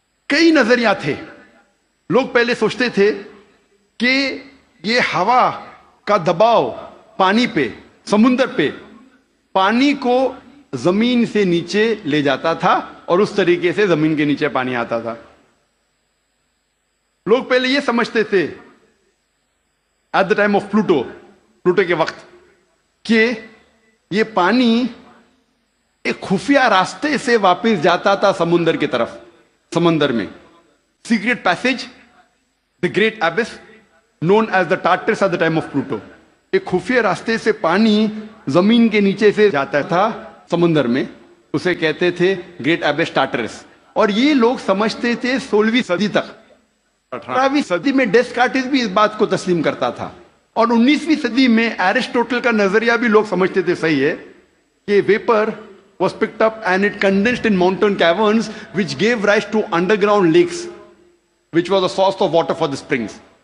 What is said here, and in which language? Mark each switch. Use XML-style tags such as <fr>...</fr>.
<ur>کئی نظریات تھے۔ لوگ پہلے سوچتے تھے کہ یہ ہوا کا دباؤ پانی پہ، سمندر پہ، پانی کو زمین سے نیچے لے جاتا تھا اور اس طریقے سے زمین کے نیچے پانی آتا تھا۔ لوگ پہلے یہ سمجھتے تھے</ur> <en>at the time of Pluto</en> <ur>کے وقت کہ یہ پانی ایک خفیہ راستے سے واپس جاتا تھا سمندر کی طرف. سمندر میں secret passage,</ur> <en>the great abyss known as the Tartarus at the time of Pluto.</en> <ur>ایک خفیہ راستے سے پانی زمین کے نیچے سے جاتا تھا سمندر میں, اسے کہتے تھے گریٹ ایبس ٹارٹرس. اور یہ لوگ سمجھتے تھے 16ویں صدی تک. 18ویں صدی میں ڈیسکارٹس بھی اس بات کو تسلیم کرتا تھا, اور 19ویں صدی میں ایرسٹوٹل کا نظریہ بھی لوگ سمجھتے تھے صحیح ہے کہ</ur> <en>Vapour was picked up and it condensed in mountain caverns which gave rise to underground lakes which was the source of water for the springs.</en>